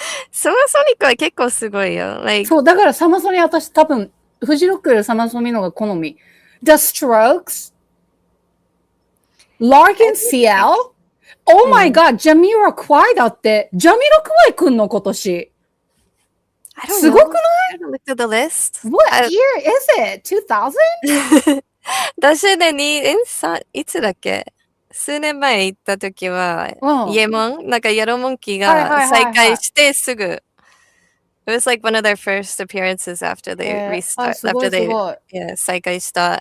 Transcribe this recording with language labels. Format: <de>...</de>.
<ja>サマソニックは結構すごいよ。そう、だからサマソニ私多分、フジロックよりサマソニのが好み。</ja> <en>The Strokes? Larkin CL? Oh my god, Jamiroquai だって。</en> <ja>Jamiroquai くんの今年。すごくない？</ja> <en>I don't look at the list. What year is it? 2000?</en> <ja>私ね、いつだっけ数年前行った時は、イエモンなんかイエローモンキーが再開してすぐ、</ja> <en>It was like one of their first appearances after they</en> <ja>after they再開した。</ja>